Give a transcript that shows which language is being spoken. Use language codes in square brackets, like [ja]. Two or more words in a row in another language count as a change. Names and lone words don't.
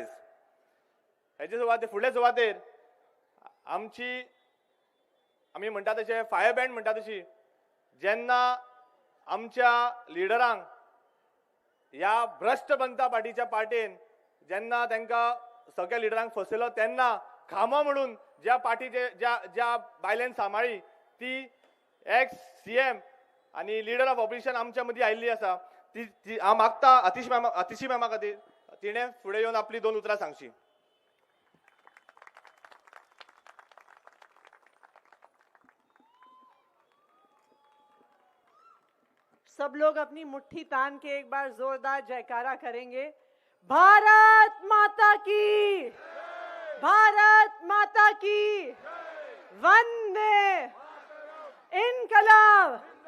[kok] हेचे सुवातेर फुडले सुवातेर आमी म्हणटा तशें [en] fire band [kok] म्हणटा तशी जेन्ना आमच्या लिडरांक ह्या भ्रष्ट जनता पार्टीच्या पार्टीन जेन्ना तांकां सगळ्या लिडरांक फसयलो तेन्ना खामो म्हणून ज्या पार्टीचे ज्या बायलेन सांबाळी ती [en] ex CM [kok] आनी [en] leader of opposition [kok] आमच्या मदीं आयिल्ली आसा. ती हांव मागता आतिशी मॅमा खातीर तिणें फुडें येवन आपली 2 उतरां सांगची. [hi] सब लोग अपनी मुट्ठी तान के एक बार जोरदार जयकारा करेंगे. भारत माता की, भारत माता की, वंदे इनकलाब.